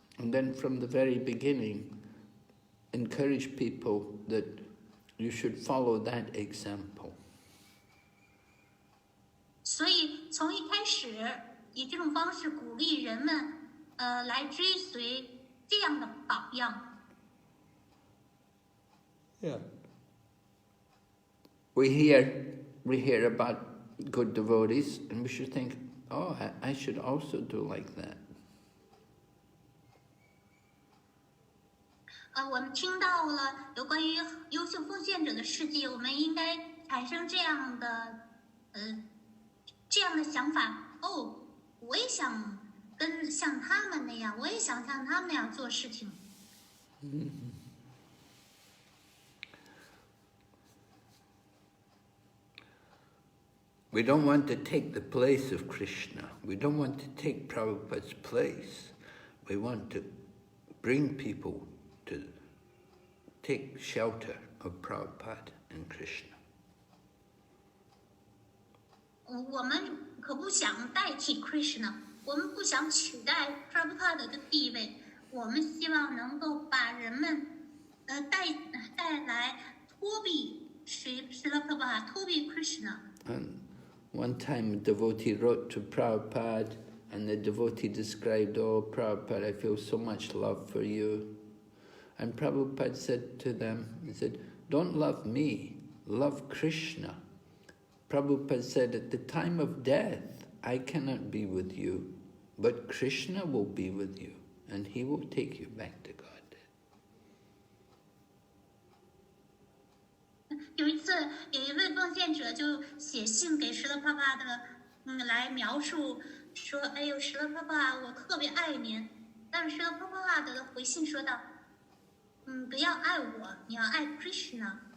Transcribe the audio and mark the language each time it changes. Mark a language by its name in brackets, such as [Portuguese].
[English] And then from the very beginning, encourage people that you should follow that example. [Chinese] 所以从一开始以这种方式鼓励人们来追随这样的榜样。 [English] Yeah. We hear about good devotees, and we should think, oh, I should also do like that. [Chinese] 我们听到了有关于优秀奉献者的事迹，我们应该产生这样的想法。哦，我也想像他们那样，我也想像他们那样做事情。 [English] We don't want to take the place of Krishna. We don't want to take Prabhupada's place. We want to bring people to take shelter of Prabhupada and Krishna. [Chinese] 我们可不想代替 Krishna， 我们不想取代 Prabhupada 的地位，我们希望能够把人们带来脱避Srila Prabhupada， 脱避 Krishna。 [English] And one time a devotee wrote to Prabhupada, and the devotee described, oh, Prabhupada, I feel so much love for you. And Prabhupada said to them, he said, don't love me, love Krishna. Prabhupada said, at the time of death, I cannot be with you, but Krishna will be with you, and he will take you back to God. [Chinese] 有一次，有一位奉献者就写信给Srila Prabhupada来描述说：“哎呦，Srila Prabhupada，我特别爱您。” 但是Srila Prabhupada的回信说道：“不要爱我，你要爱 Krishna。